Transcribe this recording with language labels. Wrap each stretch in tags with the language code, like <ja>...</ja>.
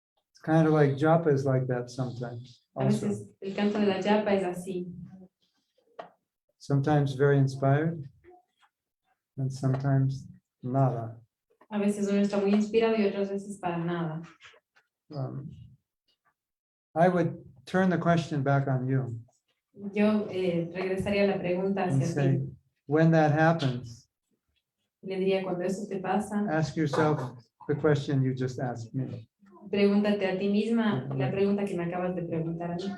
<en>It's kind of like japa is like that sometimes.</en> <es>A</es> <en>Also,</en> <es>veces el canto de la yapa es así,</es> <en>sometimes very inspired, and sometimes nada.</en> <es>a veces uno está muy inspirado y otras veces para nada.</es> <en>I would turn the question back on you</en> <es>Yo regresaría a la pregunta</es> <en>and</en> <es>hacia</es> <en>say,</en> <es>ti.</es> <en>when that happens,</en> <es>Le diría, cuando eso te pasa,</es> <en>ask yourself the question you just asked me.</en> <es>pregúntate a ti misma la pregunta que me acabas de preguntar a mí.</es>